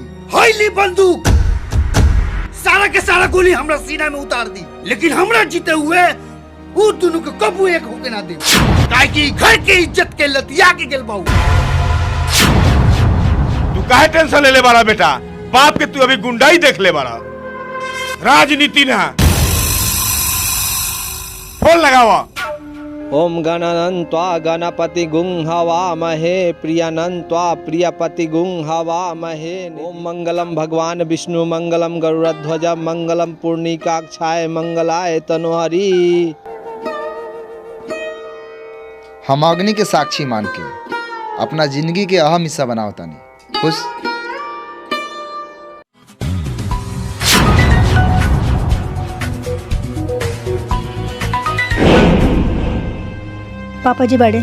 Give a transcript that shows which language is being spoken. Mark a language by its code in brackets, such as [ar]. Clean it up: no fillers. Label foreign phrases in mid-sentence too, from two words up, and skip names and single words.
[bho] होइली बंदूक सारा के सारा गोली हमरा सीना में उतार दी, लेकिन हमरा जीते हुए वो दोनों को कबू एक होके ना दे। काहे कि घर के इज्जत के लतिया के गेल बाऊ। तू काहे टेंशन ले बाड़ा बेटा? बाप के तू अभी गुंडाई देख ले बाड़ा, राजनीति ना। फोन लगावा। [sa] ओम गणानन्त्वा गणपति गुं हवामहे प्रियानन्त्वा प्रियपति गुं हवामहे। ओम मंगलम भगवान विष्णु मंगलम गरुड़ध्वज मंगलम पूर्णिकाक्षाय मंगलाय तनोहरि। [bho] हम अग्नि के साक्षी मान के अपना जिंदगी के अहम हिस्सा बनाओ तानी। खुश। पापा जी बड़े